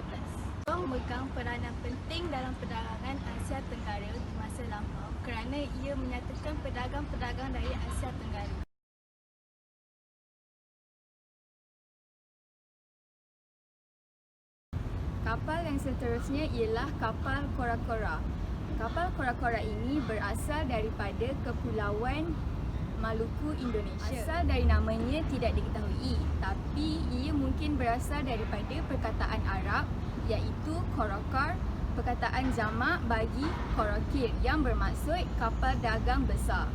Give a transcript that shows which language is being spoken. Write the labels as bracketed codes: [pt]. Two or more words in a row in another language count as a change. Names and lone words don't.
[ms] Jong memegang peranan penting dalam perdagangan Asia Tenggara di masa lampau kerana ia menyatukan pedagang-pedagang dari Asia Tenggara. Kapal yang seterusnya ialah kapal kora-kora. Kapal kora-kora ini berasal daripada Kepulauan Maluku, Indonesia. Asal dari namanya tidak diketahui, tapi ia mungkin berasal daripada perkataan Arab iaitu korokar, perkataan jamak bagi korokir yang bermaksud kapal dagang besar.